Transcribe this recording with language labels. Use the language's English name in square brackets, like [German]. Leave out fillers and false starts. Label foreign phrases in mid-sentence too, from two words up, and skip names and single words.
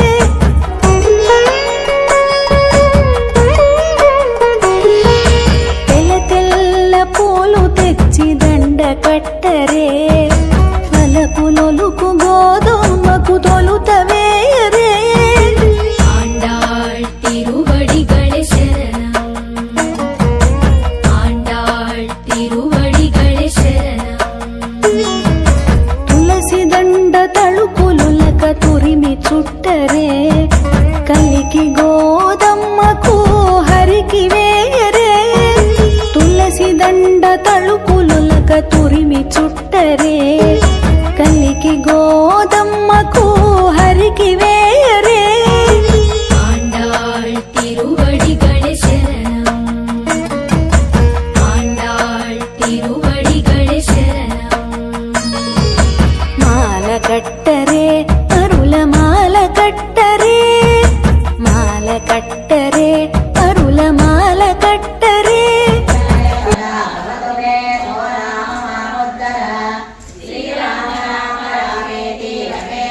[Telugu] తెల్ల తెల్ల పూలు తెచ్చి దండ కట్టరే వెలపులొలుకు గోధుమకు తొలుతవేయరే [Tamil] ஆண்டாள் திருவடிகளே சரணம் ஆண்டாள் திருவடிகளே சரணம் [Telugu] తులసి దండ తళుకులులక తురిమి చుట్టరే కలికి గోదమ్మకు హరికి వేయరే తులసి దండ తళుకులులక తురిమి చుట్టరే కలికి గోదమ్మకు హరికి వేయరే [Tamil] ஆண்டாள் திருவடிகளே சரணம் ஆண்டாள் திருவடிகளே சரணம் [Telugu] మాల కట్టరే అరుల మాల కట్టరే మాల కట్టరే అరుల మాల కట్టరే [Sanskrit] శ్రీరామ రామ రామేతి